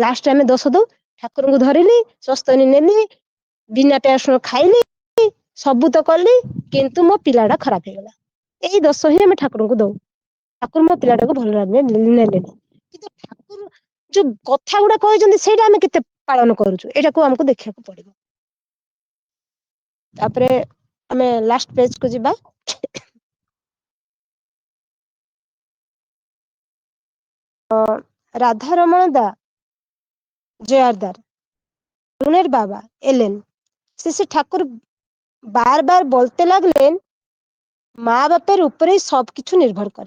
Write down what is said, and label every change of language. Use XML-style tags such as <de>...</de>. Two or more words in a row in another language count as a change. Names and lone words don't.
<or>ଲାଷ୍ଟ ଆମେ ଦୋଷ ଦଉ, ଠାକୁରଙ୍କୁ ଧରିଲି, ସ୍ୱସ୍ତନୀ ନେଲି, ବିନା ପିଆଜ ରସୁଣ ଖାଇଲି, ସବୁ ତ କଲି, କିନ୍ତୁ ମୋ ପିଲା ଟା ଖରାପ ହେଇଗଲା। ଏଇ ଦୋଷ ହିଁ ଆମେ ଠାକୁରଙ୍କୁ ଦଉ। ଠାକୁର ମୋ ପିଲାଟାକୁ ଭଲ ନେଲେନି। କିନ୍ତୁ ଠାକୁର ଯୋଉ କଥା ଗୁଡା କହିଛନ୍ତି, ସେଇଟା ଆମେ କେତେ ପାଳନ କରୁଛୁ, ଏଇଟାକୁ ଆମକୁ ଦେଖିବାକୁ ପଡିବ। ତାପରେ ଆମେ ଲାଷ୍ଟ ପେଜ କୁ ଯିବା।</or> <bn>রাধারমণ দা জয়ারদার, তরুণের বাবা এলেন। শ্রী ঠাকুর বারবার বলতে লাগলেন, মা বাপের উপরেই সবকিছু নির্ভর করে।</bn>